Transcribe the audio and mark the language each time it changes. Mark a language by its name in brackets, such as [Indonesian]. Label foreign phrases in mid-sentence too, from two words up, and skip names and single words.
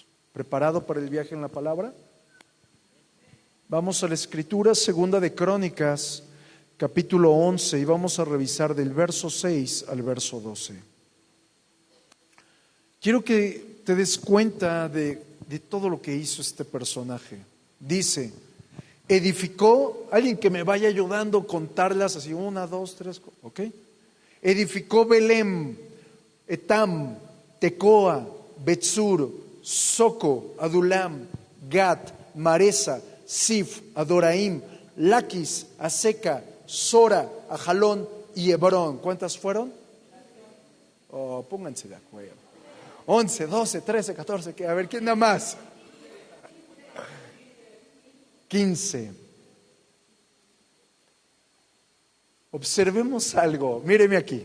[Spanish] ¿Preparado para el viaje en la palabra? Vamos a la Escritura, segunda de Crónicas, capítulo 11, y vamos a revisar del verso 6 al verso 12. Quiero que te des cuenta de todo lo que hizo este personaje. Dice, edificó, alguien que me vaya ayudando a contarlas así, 1, 2, 3, ¿ok? Edificó Belem, Etam, Tecoa, Betzur, Soco, Adulam, Gat, Maresa, Sif, Adoraim, Laquis, Aseca, Sora, Ajalón y Hebrón. ¿Cuántas fueron? Oh, pónganse de acuerdo. 11, 12, 13, 14, a ver, ¿quién da más? 15. Observemos algo, míreme aquí.